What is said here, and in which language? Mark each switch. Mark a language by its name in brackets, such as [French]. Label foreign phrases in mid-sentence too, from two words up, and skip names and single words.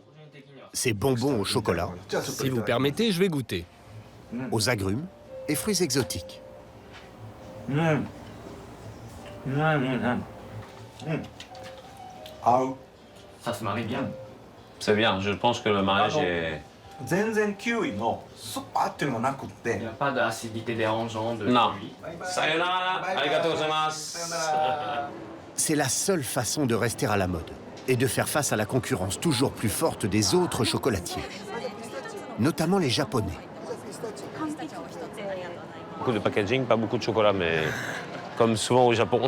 [French] Ces bonbons au chocolat, Si vous permettez, je vais goûter. aux agrumes et fruits exotiques. Ça se marie bien. C'est bien, je pense que le mariage est... [Japanese] 全然キウイの酸っぱっていうのがなくって。 [French] Il n'y a pas d'acidité dérangeante de Non. kiwi. [Japanese] さようなら、ありがとうございます. [French] C'est la seule façon de rester à la mode et de faire face à la concurrence toujours plus forte des autres chocolatiers, notamment les Japonais. Beaucoup de packaging, pas beaucoup de chocolat, mais comme souvent au Japon.